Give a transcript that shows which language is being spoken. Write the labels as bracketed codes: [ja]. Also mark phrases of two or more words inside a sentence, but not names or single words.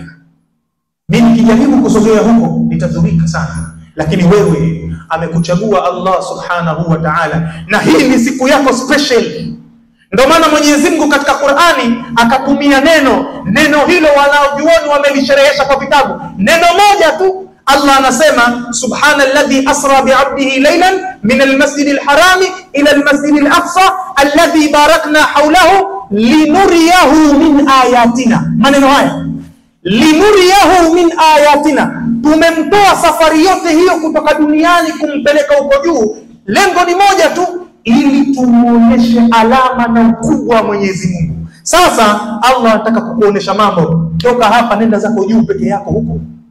[sw] Mimi nikijaribu kusogea huko nitadhurika sana, lakini wewe amekuchagua Allah [ar] سبحانه وتعالى, [sw] na hii ni siku yako special. Ndio maana Mwenyezi Mungu katika Qur'ani akatumia neno hilo wanaojuoni wamelisherehesha kwa vitabu. Neno moja tu, Allah anasema [ar] سبحان الذي أسرى بعبده ليلا من المسجد الحرام إلى المسجد الأقصى الذي باركنا حوله لنريه من آياتنا. [sw] Maneno haya, [ar] لنريه من آياتنا, [sw] tumemtoa safari yote hiyo kutoka duniani kumpeleka huko juu. Lengo ni moja tu, ili tumuoneshe alama na ukubwa wa Mwenyezi Mungu. Sasa Allah anataka kukuonesha mambo. Toka hapa nenda zako juu peke yako huko.